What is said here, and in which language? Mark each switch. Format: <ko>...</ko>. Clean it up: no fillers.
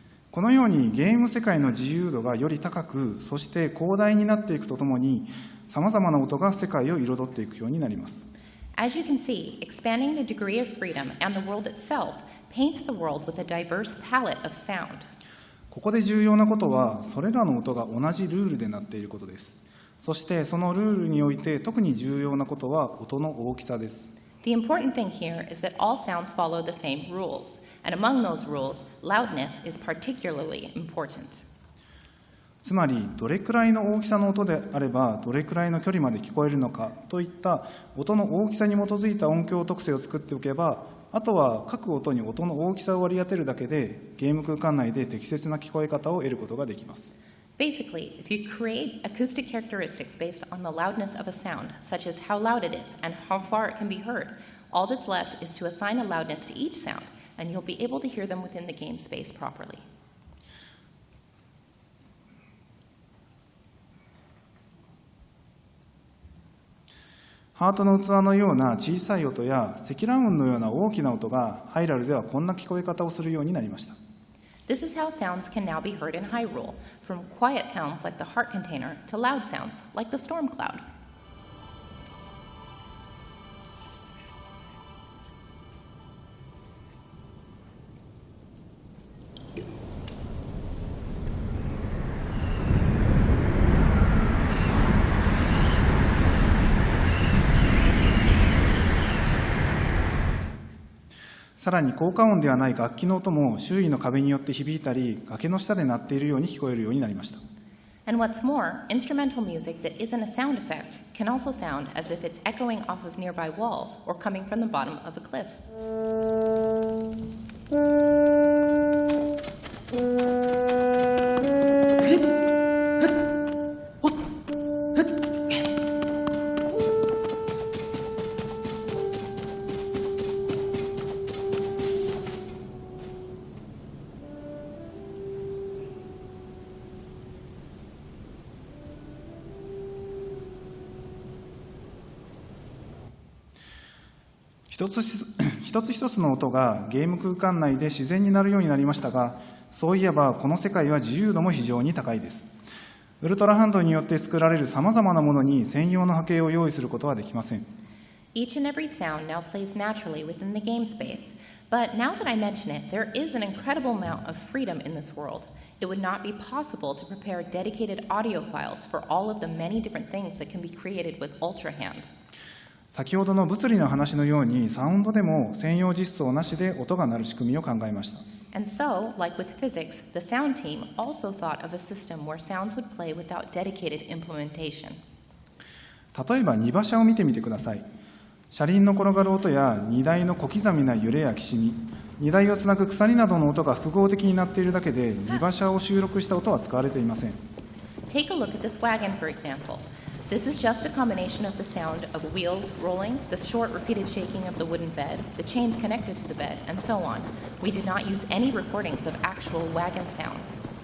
<ja>このようにゲーム世界の自由度がより高く、そして広大になっていくとともに、さまざまな音が世界を彩っていくようになります。</ja> <en>As you can see, expanding the degree of freedom and the world itself paints the world with a diverse palette of sound.</en> <ja>ここで重要なことは、それらの音が同じルールでなっていることです。そしてそのルールにおいて特に重要なことは音の大きさです。</ja> <en>The important thing here is that all sounds follow the same rules, and among those rules, loudness is particularly important.</en> <ja>つまり、どれくらいの大きさの音であれば、どれくらいの距離まで聞こえるのかといった音の大きさに基づいた音響特性を作っておけば、あとは各音に音の大きさを割り当てるだけで、ゲーム空間内で適切な聞こえ方を得ることができます。</ja> <en>Basically, if you create acoustic characteristics based on the loudness of a sound, such as how loud it is and how far it can be heard, all that's left is to assign a loudness to each sound, and you'll be able to hear them within the game space properly.</en> <ja>ハートの器のような小さい音や積乱雲のような大きな音がハイラルではこんな聞こえ方をするようになりました。</ja> <en>This is how sounds can now be heard in Hyrule, from quiet sounds like the heart container to loud sounds like the storm cloud. 「</en> <ja>さらに効果音ではない楽器の音も周囲の壁によって響いたり、崖の下で鳴っているように聞こえるようになりました。</ja> <en>And what's more, instrumental music that isn't a sound effect can also sound as if it's echoing off of nearby walls or coming from the bottom of a cliff.</en> <ja>一つ一つの音がゲーム空間内で自然になるようになりましたが、そういえばこの世界は自由度も非常に高いです。ウルトラハンドによって作られるさまざまなものに専用の波形を用意することはできません。</ja> <en>Each and every sound now plays naturally within the game space, but now that I mention it, there is an incredible amount of freedom in this world. It would not be possible to prepare dedicated audio files for all of the many different things that can be created with Ultra Hand.</en> <ja>先ほどの物理の話のように、サウンドでも専用実装なしで音が鳴る仕組みを考えました。</ja> <en>And so, like with physics, the sound team also thought of a system where sounds would play without dedicated implementation.</en> <ja>例えば荷馬車を見てみてください。車輪の転がる音や荷台の小刻みな揺れやきしみ、荷台をつなぐ鎖などの音が複合的になっているだけで、荷馬車を収録した音は使われていません。</ja> <en>Take a look at this wagon, for example. This is just a combination of the sound of wheels rolling, the short repeated shaking of the wooden bed, the chains connected to the bed, and so on. We did not use any recordings of actual wagon sounds.</en>